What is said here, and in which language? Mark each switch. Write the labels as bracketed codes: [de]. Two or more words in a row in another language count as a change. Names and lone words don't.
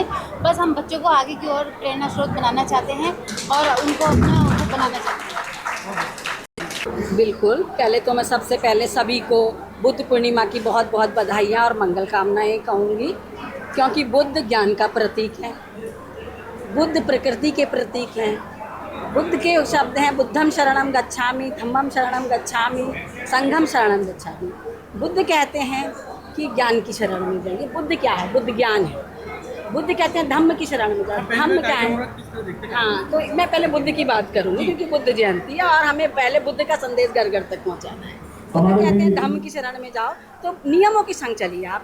[hi] बस हम बच्चों को आगे की ओर प्रेरणा स्रोत बनाना चाहते हैं और उनको अपना बनाना चाहते हैं। बिल्कुल, पहले तो मैं सबसे पहले सभी को बुद्ध पूर्णिमा की बहुत बहुत बधाइयाँ और मंगल कामनाएँ कहूँगी, क्योंकि बुद्ध ज्ञान का प्रतीक है, बुद्ध प्रकृति के प्रतीक हैं। बुद्ध के शब्द हैं [pi] बुद्धम शरणम गच्छामि, धम्मम शरणम गच्छामि, संघम शरणम गच्छामि। [hi] बुद्ध कहते हैं कि ज्ञान की शरण में जाइए। बुद्ध क्या है? बुद्ध ज्ञान है। बुद्ध कहते हैं धम्म की शरण में जाओ। धम्म क्या है? हाँ, तो मैं पहले बुद्ध की बात करूँगी क्योंकि बुद्ध जयंती है और हमें पहले बुद्ध का संदेश घर घर तक पहुँचाना है। बुद्ध कहते हैं धम्म की शरण में जाओ, तो नियमों की संग चलिए आप।